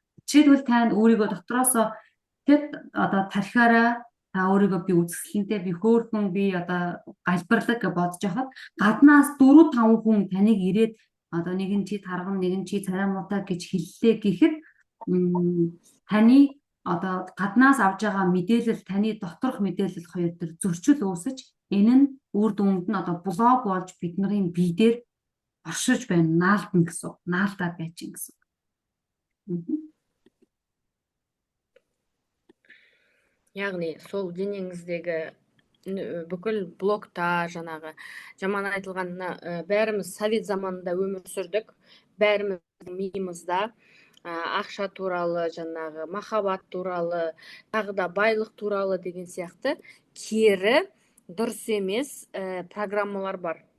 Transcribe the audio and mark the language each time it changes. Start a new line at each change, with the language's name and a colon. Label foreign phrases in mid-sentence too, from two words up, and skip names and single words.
Mongolian: Жишээлбэл тань өөрийгөө дотроосоо тэгэд одоо тархиараа та өөрийгөө би үзэсгэлэнтэй, би хөөрхөн, би одоо галбирлаг гэж бодож байхад гаднаас 4 5 хүн таныг ирээд одоо нэг нь чи тарган, нэг нь чи царай муутай гэж хэллээ гэхэд таны одоо гаднаас авж байгаа мэдээлэл, таны доторх мэдээлэл хоёр төр зөрчил үүсэж энэ нь үр дүнд нь одоо блок болж бидний бие дээр оршиж байна, наалдна гэсэн, наалдаад байж гин гэсэн.
Kazakh: Яғни сол денеңіздегі бүкіл блокта жаңағы жаман айтылғанына бәріміз совет заманында өмір сүрдік, бәріміздің миымызда ақша туралы, жаңағы махаббат туралы, тағы да байлық туралы деген сияқты кері дұрыс емес программалар бар.